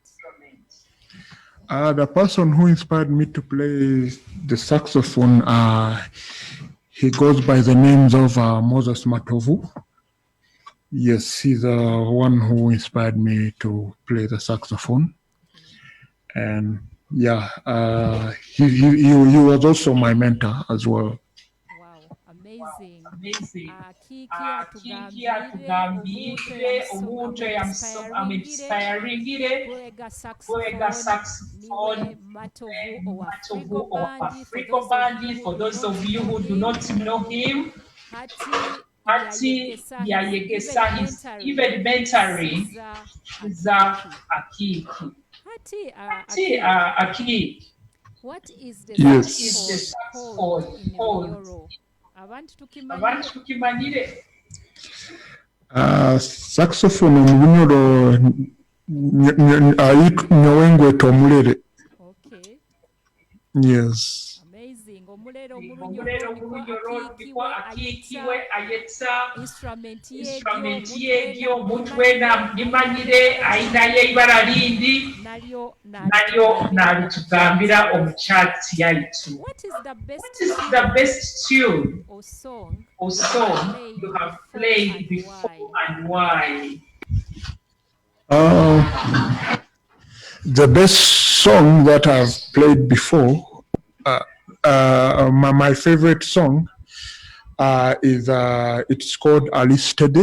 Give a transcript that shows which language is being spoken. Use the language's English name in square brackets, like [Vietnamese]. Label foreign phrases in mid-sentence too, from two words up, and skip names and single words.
[English] The person who inspired me to play the saxophone, he goes by the names of Moses Matovu. Yes, he's the one who inspired me to play the saxophone. And yeah, he was also my mentor as well. Wow, amazing. [Nyoro] Akiiki atugambire omuntu amuinspiringire kulega saxophone niwe Matovu owa Afriko Band. [English] For those of you who do not know him, [Nyoro] Hati yayegesa [English] even mentoring [Nyoro] Siza Akiiki. Akiiki. [English] What is the saxophone in Bunyoro? [Nyoro] Abantu tukimanyire. Saxophone mu Bunyoro nyowengweta omulere. [English] Okay. Yes. Amazing. [Nyoro] Omulere omurunyoro niko Akiiki we ayetsa instrument yegyo mutwena nimanyire ayinayo ibara lindi nalyo nalitugambira omukyatsi yaitu. [English] What is the best tune or song you have played before and why? The best song that I've played before, my favorite song is it's called Ali Steady.